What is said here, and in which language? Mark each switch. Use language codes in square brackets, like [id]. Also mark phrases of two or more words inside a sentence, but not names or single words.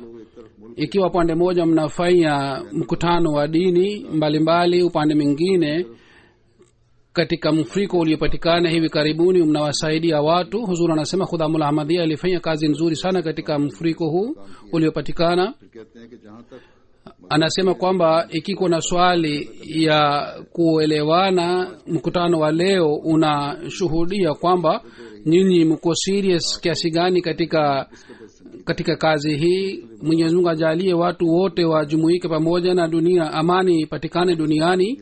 [sw] Ikiwa upande mmoja mnafanya mkutano wa dini mbalimbali, upande mwingine katika mfuriko uliopatikana hivi karibuni mnawasaidia watu. Huzur anasema khudamul ahmadiyya alifanya kazi nzuri sana katika mfuriko huu uliopatikana. [ur] پھر کہتے ہیں کہ جہاں تک [sw] Anasema kwamba ikiko na swali ya kuelewana, mkutano wa leo unashuhudia kwamba nyinyi mko serious kiasi gani katika kazi hii. Mwenyezi Mungu ajalie watu wote wajumuike pamoja na dunia, amani ipatikane duniani.